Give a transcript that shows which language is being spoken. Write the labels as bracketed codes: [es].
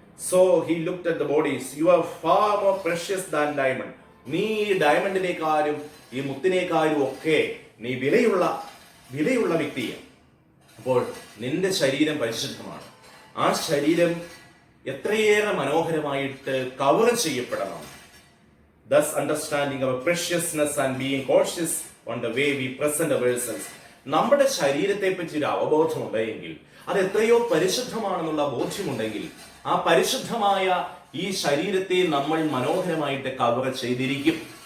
[en] so he looked at the bodies, you are far more precious than diamond, [ml] നീ ഡയമണ്ടിനേക്കാളും ഈ മുത്തിനേക്കാളും ഒക്കെ നീ വിലയുള്ള വ്യക്തിയാണ്. അപ്പോൾ നിന്റെ ശരീരം പരിശുദ്ധമാണ്. ആ ശരീരം എത്രയേറെ മനോഹരമായിട്ട് cover ചെയ്യപ്പെടണം. [en] thus understanding our preciousness and being cautious on the way we present ourselves. [ml] നമ്മുടെ ശരീരത്തെ പറ്റി ഒരു അവബോധമുണ്ടെങ്കിൽ, അത് എത്രയോ പരിശുദ്ധമാണെന്നുള്ള ബോധ്യമുണ്ടെങ്കിൽ, ആ പരിശുദ്ധമായ ഈ ശരീരത്തെ നമ്മൾ മനോഹരമായിട്ട് കവർ ചെയ്തിരിക്കും.